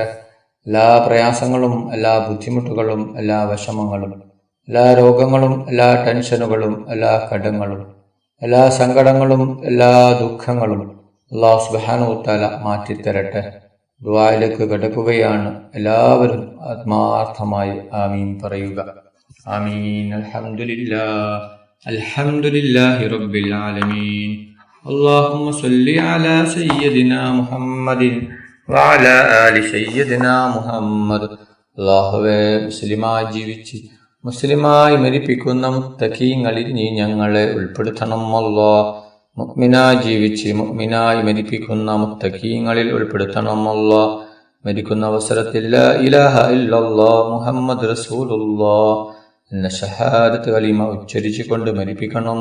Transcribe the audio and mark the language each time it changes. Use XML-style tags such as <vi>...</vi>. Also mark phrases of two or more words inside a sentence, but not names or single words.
<ml>എല്ലാ പ്രയാസങ്ങളും എല്ലാ ബുദ്ധിമുട്ടുകളും എല്ലാ വിഷമങ്ങളും എല്ലാ രോഗങ്ങളും എല്ലാ ടെൻഷനുകളും എല്ലാ കടങ്ങളും എല്ലാ സങ്കടങ്ങളും എല്ലാ ദുഃഖങ്ങളും അള്ളാഹു</ml> <ar>سبحانه وتعالى</ar> <ml>മാറ്റിത്തരട്ടെ. ദുആയിലേക്ക് കടക്കുകയാണ്. എല്ലാവരും ആത്മാർത്ഥമായി ആമീൻ പറയുക.</ml> <ar>آمين الحمد لله رب العالمين. اللهم صل على سيدنا محمد وعلى آل سيدنا محمد.</ar> <ml>അല്ലാഹുവേ, മുസ്ലിമായി ജീവിച്ച് മുസ്ലിമായി മരിപ്പിക്കുന്ന മുത്തഖീങ്ങളിൽ നീ ഞങ്ങളെ ഉൾപ്പെടുത്തണം. അല്ലാഹ്, മുഅ്മിനായി ജീവിച്ച് മുഅ്മിനായി മരിപ്പിക്കുന്ന മുത്തഖീങ്ങളിൽ ഉൾപ്പെടുത്തണം. അല്ലാഹ്, മരിക്കുന്ന അവസരത്തിൽ</ml> <ar>لا إله إلا الله محمد رسول الله</ar> <ml>എന്ന ഷഹാദത്ത് കലിമ ഉച്ചരിച്ചുകൊണ്ട് മരിപ്പിക്കണം.</ml>